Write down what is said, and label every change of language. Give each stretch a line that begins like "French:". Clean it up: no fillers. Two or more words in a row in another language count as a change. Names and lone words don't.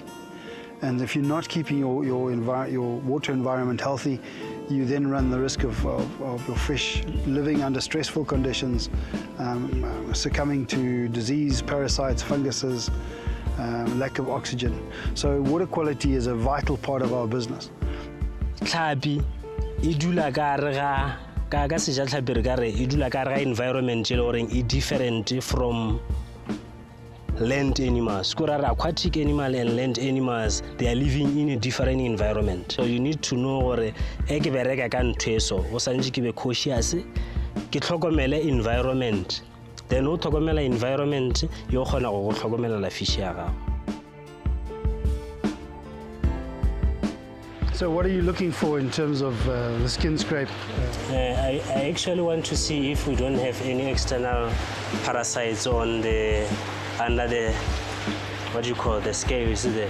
English: And if you're not keeping your water environment healthy, you then run the risk of your fish living under stressful conditions, succumbing to disease, parasites, funguses, lack of oxygen. So water quality is a vital part of our business.
Tswana: Tlhapi e dula ka seja tlhapi re ka re e dula ka re environment e le goreng e
English: different from land animals. Aquatic animal and land animals, they are living in a different environment. So you need to know
Tswana: gore e ke bereka ka ntho eso o santse ke be cautious ke tlhokomele environment. Then o tlhokomela environment yo kgona go tlhokomela la fish ya gago.
English: So what are you looking for in terms of the skin scrape? I actually want to see if we don't have any external parasites on under the, what do you call, the scales there.